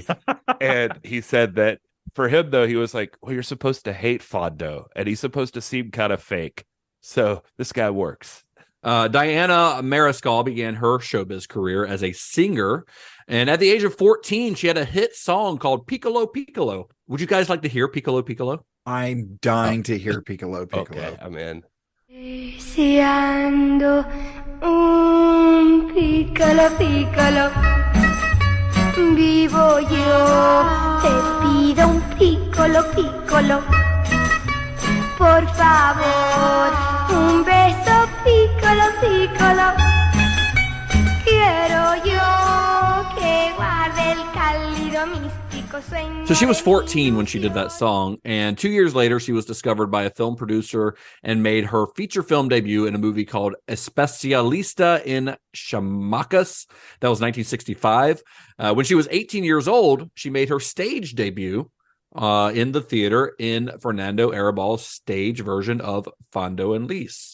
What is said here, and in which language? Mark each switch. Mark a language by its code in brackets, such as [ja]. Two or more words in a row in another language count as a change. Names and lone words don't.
[en] And he said that for him, though, he was like, well, you're supposed to hate Fondo and he's supposed to seem kind of fake. So this guy works. Diana Mariscal began her showbiz career as a singer. And at the age of 14, she had a hit song called Piccolo Piccolo. Would you guys like to hear Piccolo Piccolo? I'm dying to hear Piccolo Piccolo. Okay, I'm in. [es] Deseando un [it] piccolo piccolo, [es] vivo yo, te pido un [it] piccolo piccolo, [es] por favor, un beso [it] piccolo piccolo, [es] quiero yo que guarde el cálido místico sueño. [en] So she was 14 when she did that song, and 2 years later, she was discovered by a film producer and made her feature film debut in a movie called Especialista en Chamacas. That was 1965. When she was 18 years old, she made her stage debut in the theater in Fernando Arrabal's stage version of Fando and Lis.